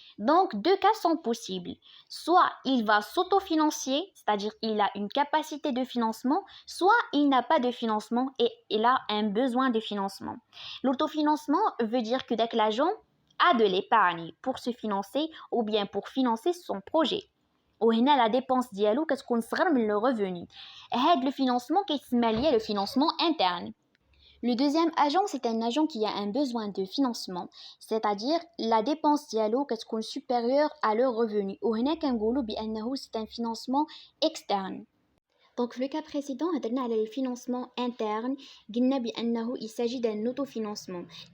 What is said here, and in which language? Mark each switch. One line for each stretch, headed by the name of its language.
French: Donc, deux cas sont possibles. Soit il va s'autofinancer, c'est-à-dire il a une capacité de financement, soit il n'a pas de financement et il a un besoin de financement. L'autofinancement veut dire que dès que l'agent a de l'épargne pour se financer ou bien pour financer son projet.
Arabic: وهنا
French: la dépense
Arabic: ديالو كتكون صغر من
French: le revenu. هاد le financement كيتسمى ليا le financement interne. Le deuxième agent, c'est un agent qui a un besoin de financement, c'est-à-dire la dépense
Arabic: ديالو كتكون
French: supérieure à leur revenu.
Arabic: وهنا كنقولوا بأنه
French: c'est un financement externe. Donc le cas précédent
Arabic: هضرنا على الفينانسمون
French: interne,
Arabic: قلنا بأنه
French: il s'agit d'un autofinancement.